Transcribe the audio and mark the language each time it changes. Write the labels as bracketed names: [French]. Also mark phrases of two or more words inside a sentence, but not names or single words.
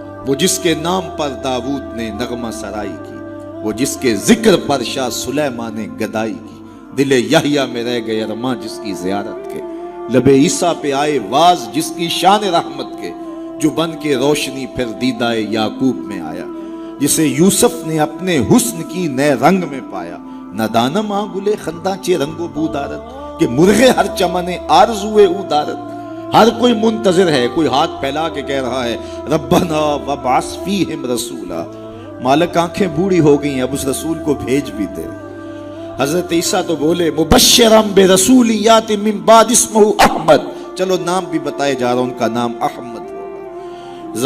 [Urdu] وہ جس کے نام پر داؤد نے نغمہ سرائی کی، وہ جس کے ذکر پر شاہ سلیمان نے گدائی کی، دل یحییٰ میں رہ گئے ارماں جس کی زیارت کے، لب عیسیٰ پہ آئے واز جس کی شان رحمت کے، جو بن کے روشنی پھر دیدہ یعقوب میں آیا، جسے یوسف نے اپنے حسن کی نئے رنگ میں پایا۔ [Persian] ندانم آنگلے خنداں چے رنگ و بودارت، کہ مرغے ہر چمنے آرزوے او دارت۔ [Urdu] ہر کوئی منتظر ہے، کوئی ہاتھ پھیلا کے کہہ رہا ہے [Arabic] ربنا وابعث فیہم رسولا۔ [Urdu] مالک آنکھیں بوڑھی ہو گئی ہیں، اب اس رسول کو بھیج بھی دے۔ حضرت عیسیٰ تو بولے [Arabic] مبشرم برسول یات من بعد اسمہ احمد، [Urdu] چلو نام بھی بتائے جا رہا، ان کا نام احمد ہوگا۔